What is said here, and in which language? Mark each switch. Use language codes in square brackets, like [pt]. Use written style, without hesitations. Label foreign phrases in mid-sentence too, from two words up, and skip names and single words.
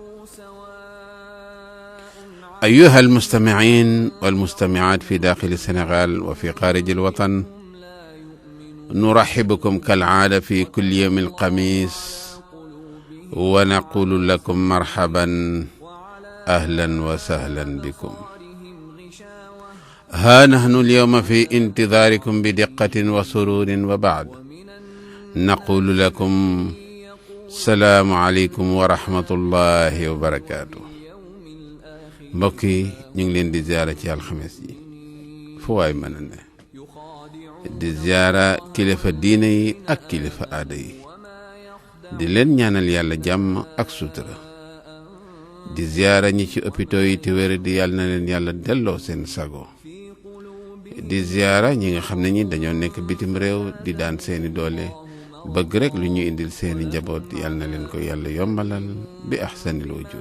[ar] أيها المستمعين والمستمعات في داخل السنغال وفي خارج الوطن، نرحبكم كالعادة في كل يوم الخميس ونقول لكم مرحبا أهلا وسهلا بكم. ها نحن اليوم في انتظاركم بدقة وسرور، وبعد نقول لكم السلام عليكم ورحمة الله وبركاته. [wo] mbokk yi ñu ngi leen di ziara ci alxames yi fu waay mën a ne di ziara kilifa diine yi ak kilifa aada yi di leen ñaanal yàlla jàmm ak sutura di ziara ñi ci hôpitaux yi te wér di yàlla na leen yàlla delloo seen sago di ziara ñi nga xam ne ñi dañoo nekk bitim réew di daan seeni doole bëgg rek lu ñu indil seeni njaboot yàlla na leen ko yàlla yombalal [ar] بأحسن الوجوه.